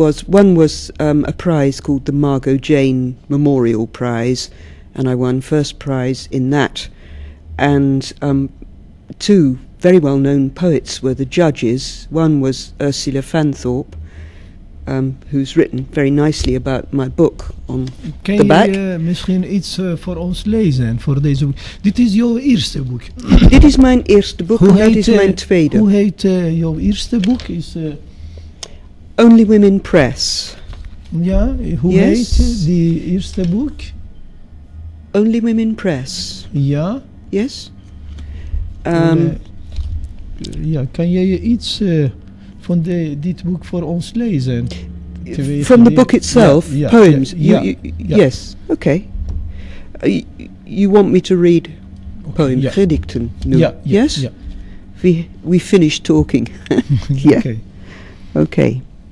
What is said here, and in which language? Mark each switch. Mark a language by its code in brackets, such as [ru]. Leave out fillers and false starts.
[en] One was a prize called the Margot Jane Memorial Prize, and I won first prize in that. And 2 very well-known poets were the judges. One was Ursula Fanthorpe, who's written very nicely about my book on the back. [nl] Kan je misschien iets voor ons lezen voor deze boek? Dit is jouw eerste boek. Dit is mijn eerste boek en dat is mijn tweede. Hoe heet jouw eerste boek? [en] Only Women Press. [nl] Ja, hoe heet die eerste boek? [en] Only Women Press. [nl] Ja. [en] Yes. [nl] Ja, kan jij iets van dit boek voor ons lezen? [en] From the book itself, poems. Yes. Okay. You want me to read poems, gedichten? No. Yes. Yeah. We finished talking. Yeah. Okay.